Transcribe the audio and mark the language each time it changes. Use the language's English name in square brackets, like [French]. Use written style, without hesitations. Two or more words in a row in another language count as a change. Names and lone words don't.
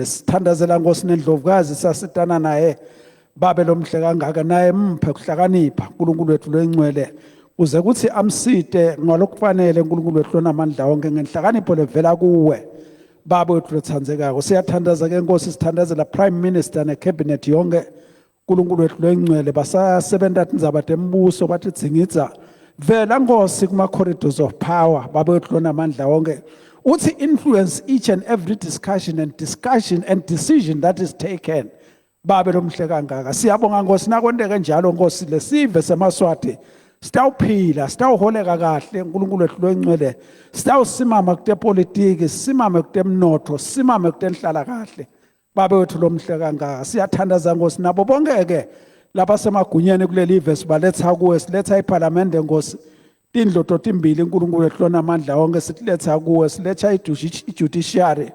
[Swati] Sithandazela Nkosi nendlovukazi sasitana naye. Babe lomhle kangaka naye mphe kuhlakanipha uNkulunkulu wethu loyingcwele uze kuthi amsite ngalokufanele uNkulunkulu wethu lonamandla onke ngenhlakanipho levela kuwe. Baba wethu lothandzekako siyathandaza ke Nkosi sithandazela Prime Minister necabinet yonke uNkulunkulu wethu loyingcwele basasebenza tindzaba tembuso bathi dzingidza vela Nkosi kuma [English] corridors of power. [Swati] Baba wethu lonamandla onke uthi [English] influence each and every discussion and decision that is taken. [Swati] Babe lomhle kangaka siyabonga Nkosi nakwendeke njalo Nkosi lesive seMaswati sitawuphila sitawuholeka kahle uNkulunkulu wethu loyingcwele sitawusimama kutepolitiki simame kutemnotho simame kutenhlala kahle. Babe wethu lomhle kangaka siyathandaza Nkosi nabo bonke ke lapha semagunyeni kulelive sibaletha kuwe siletha iParliament Nkosi tindlo totimbili uNkulunkulu wethu lonamandla onke sitletha kuwe siletha ijudiciary.